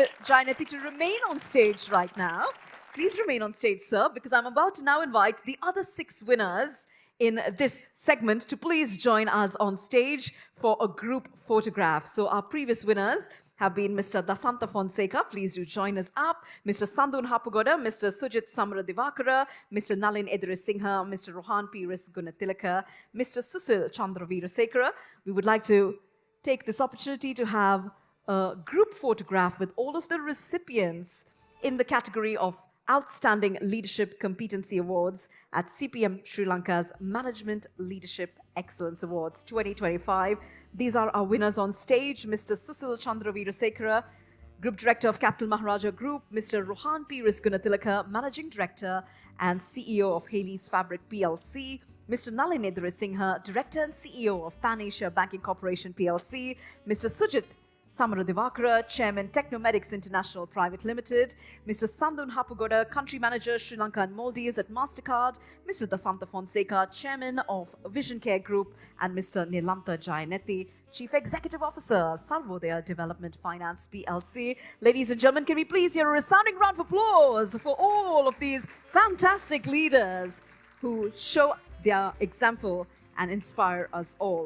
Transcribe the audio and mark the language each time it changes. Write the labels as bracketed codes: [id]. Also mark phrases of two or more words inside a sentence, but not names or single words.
[en] Jayanethi to remain on stage right now. Please remain on stage, sir, because I'm about to now invite the other 6 winners in this segment to please join us on stage for a group photograph. So our previous winners have been Mr. Dasanta Fonseca, please do join us up, Mr. Sandun Hapugoda, Mr. Sujit Samra Divakara, Mr. Nalin Edrisingha, Mr. Rohan Piris Gunatilaka, Mr. Susil Chandraveerasekara. We would like to take this opportunity to have a group photograph with all of the recipients in the category of Outstanding Leadership Competency Awards at CPM Sri Lanka's Management Leadership Excellence Awards 2025. These are our winners on stage, Mr. Susil Chandraveerasekara, Group Director of Capital Maharaja Group, Mr. Rohan Piris Gunatilaka, Managing Director and CEO of Haley's Fabric PLC, Mr. Nalin Edrisingha, Director and CEO of Pan Asia Banking Corporation PLC, Mr. Sujit Samara Divakara, Chairman Technomedics International Private Limited, Mr. Sandun Hapugoda, Country Manager Sri Lanka and Maldives at MasterCard, Mr. Dasanta Fonseca, Chairman of Vision Care Group, and Mr. Nilanta Jayanethi, Chief Executive Officer, Sarvodaya Development Finance PLC. Ladies and gentlemen, can we please hear a resounding round of applause for all of these fantastic leaders who show their example and inspire us all.